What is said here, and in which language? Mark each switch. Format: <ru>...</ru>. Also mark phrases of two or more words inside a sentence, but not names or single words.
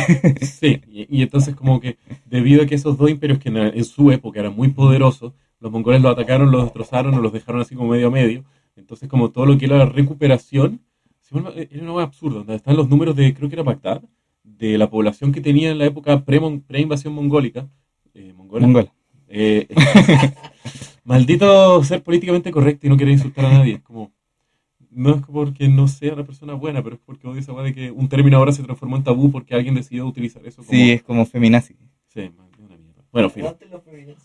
<es>Sí, y entonces como que debido a que esos dos imperios que en su época eran muy poderosos, los mongoles los atacaron, los destrozaron o los dejaron así como medio a medio. Entonces como todo lo que era la recuperación, era una cosa absurda, donde están los números de, creo que era Bagdad, de la población que tenía en la época pre-invasión mongólica, mongola. Mongola. Eh, maldito ser políticamente correcto y no querer insultar a nadie. Es como, no es porque no sea una persona buena, pero es porque odio esa weá de que un término ahora se transformó en tabú porque alguien decidió utilizar eso como... Sí, es como feminazi. Sí, man, es una mierda. Bueno, filo. Aguante los feministas.</es>